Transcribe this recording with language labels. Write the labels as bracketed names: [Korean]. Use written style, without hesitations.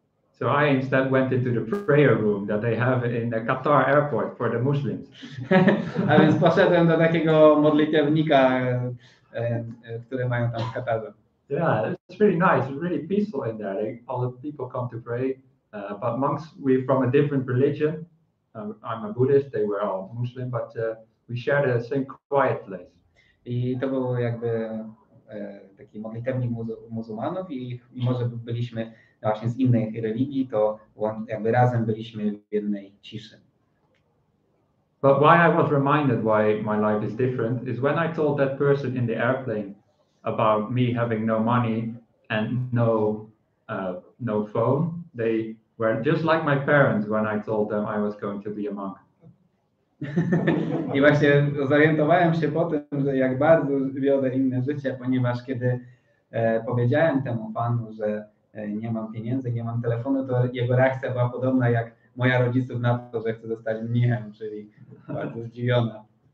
[English] So I instead went into the prayer room that they have in the Qatar airport for the Muslims. [Polish] A więc poszedłem do takiego modlitewnika, które mają tam w Katarze. [English] Yeah, it's really nice. It's really peaceful in there. All the people come to pray. But monks, we're from a different religion. I'm a Buddhist. They were all Muslim, but we share the same quiet place. [Polish] I to był jakby taki modlitewnik muzułmanów i mimo, że byliśmy właśnie z innej religii, to jakby razem byliśmy w jednej ciszy. [English] But why I was reminded why my life is different is when I told that person in the airplane about me having no money and no phone, they were just like my parents when I told them I was going to be a monk. [Polish] I właśnie zorientowałem się po tym, że jak bardzo wiodę inne życie, ponieważ kiedy powiedziałem temu panu, że nie mam pieniędzy, nie mam telefonu, to jego reakcja była podobna jak moja rodziców na to, że chcę zostać mnichem, czyli bardzo zdziwiona.